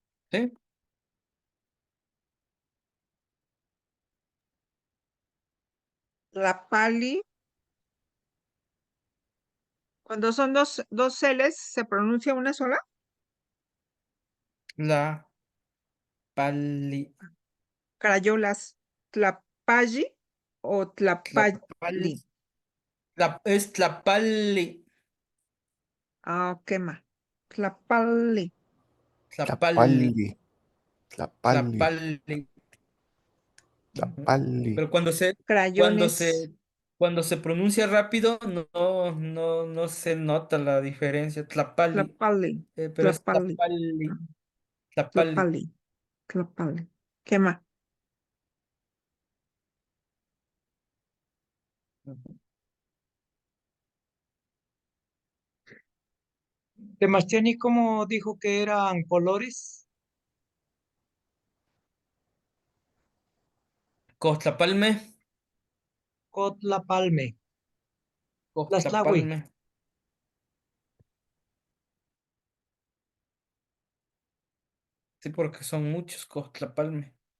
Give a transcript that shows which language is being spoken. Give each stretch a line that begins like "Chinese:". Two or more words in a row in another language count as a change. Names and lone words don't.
Spanish: ¿Sí?
Nahuatl languages: Tlapali.
Spanish: Cuando son dos Ls, ¿se pronuncia una sola?
Nahuatl languages: La pali,
Spanish: Crayolas. Tlapalli o
Nahuatl languages: tlapali, Tlapalli.
Spanish: es tlapali, Ah, ¿qué más?
Nahuatl languages: Tlapalli. tlapali, Tlapali, Tlapali, tlapali. Ujú. Tlapali.
Spanish: Pero cuando Crayones. se, cuando se pronuncia rápido, no se nota la diferencia.
Nahuatl languages: Tlapali, Tlapalli.
Spanish: pero es
Nahuatl languages: Tlapalli. tlapali, tlapali. Tlapalli. Tlapalli.
Spanish: ¿Qué más? Ujú. Demastiani, ¿cómo dijo que eran colores?
Nahuatl languages: Costlapalme, Cotla Palme. Tlaxtlahui. Costlapalme.
Spanish: Sí, porque son muchos Costlapalme.